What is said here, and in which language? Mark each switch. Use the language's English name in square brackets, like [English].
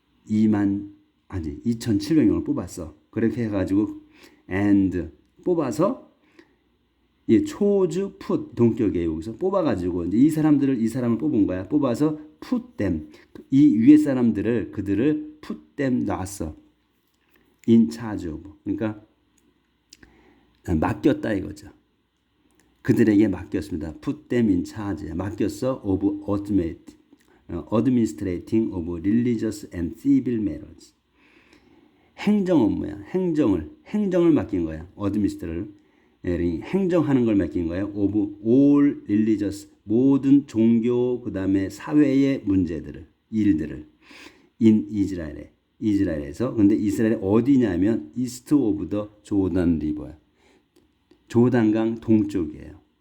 [Korean] 2,700명을 뽑았어. 그렇게 해가지고 and 뽑아서 초즈 풋 동격에 여기서 뽑아가지고 이제 이 사람을 뽑은 거야. 뽑아서 [English] put them [Korean] 이 위에 사람들을 그들을 put them 놨어. in charge of 그러니까 맡겼다 이거죠. 그들에게 맡겼습니다. [English] put them in charge [Korean] 맡겼어 [English] of administrating of religious and civil matters. [Korean] 행정 업무야. 행정을 맡긴 거야. administra를 행정하는 걸 맡긴 거예요. [English] of all religious [Korean] 모든 종교 그다음에 사회의 문제들을 일들을 in 이스라엘에서 근데 이스라엘 어디냐면 [English] east of the [Korean] 조단 리버야. 조단강 동쪽이에요.